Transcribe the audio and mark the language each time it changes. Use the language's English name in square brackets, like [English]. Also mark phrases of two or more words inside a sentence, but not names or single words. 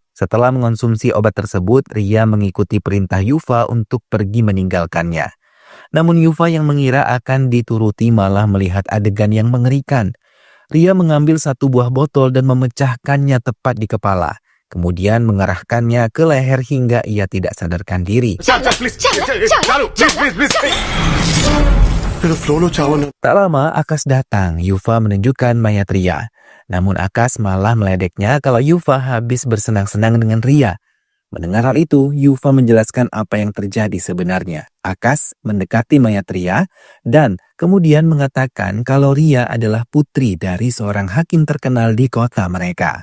[Indonesian] Setelah mengonsumsi obat tersebut, Ria mengikuti perintah Yufa untuk pergi meninggalkannya. Namun Yufa yang mengira akan dituruti malah melihat adegan yang mengerikan. Ria mengambil satu buah botol dan memecahkannya tepat di kepala. Kemudian mengarahkannya ke leher hingga ia tidak sadarkan diri. [Telugu] నేను ఫ్లోలో చావను [Indonesian] Tak lama, Akas datang. Yufa menunjukkan mayat Ria. Namun Akas malah meledeknya kalau Yufa habis bersenang-senang dengan Ria. Mendengar hal itu, Yufa menjelaskan apa yang terjadi sebenarnya. Akas mendekati mayat Ria dan kemudian mengatakan kalau Ria adalah putri dari seorang hakim terkenal di kota mereka.